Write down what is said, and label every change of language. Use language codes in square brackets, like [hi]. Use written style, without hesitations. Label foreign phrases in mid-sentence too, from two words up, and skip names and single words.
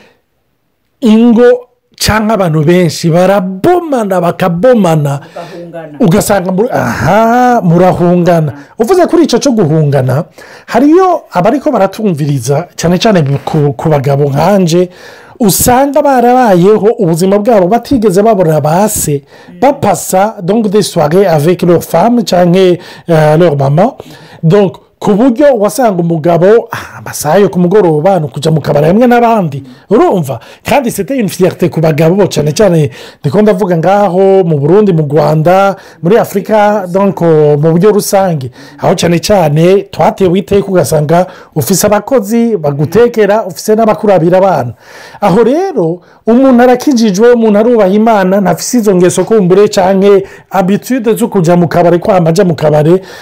[rn] ingo cyangwa abantu benshi barabomana bakabomana ugasanga murahungana uvuze kuri icyo cyo guhungana hariyo abariko baratumviriza cyane cyane ku bagabo nkanje usanga barabayeho ubuzima bwabo batigeze babona base bapasa donc [fr] des soirées avec leur femme [rn] cyangwa [fr] leur maman [rn] donc ku buryo wasanga umugabo amasaha yo ku mugoroba ni ukujya mu kabari hamwe n'abandi urumva kandi [fr] c'était une fierté [rn] ku bagabo cyane cyane ndiko ndavuga ngaho mu Burundi mu Rwanda muri Afurika donc mu buryo rusange aho cyane cyane twatewe iteka ugasanga ufise abakozi bagutekera ufise n'abakurabira abana aho rero umuntu arakijijwe umuntu arubaha Imana ntafise izo ngeso kumbure canke habitude zo kujya mu kabari kwa amaja mu kabari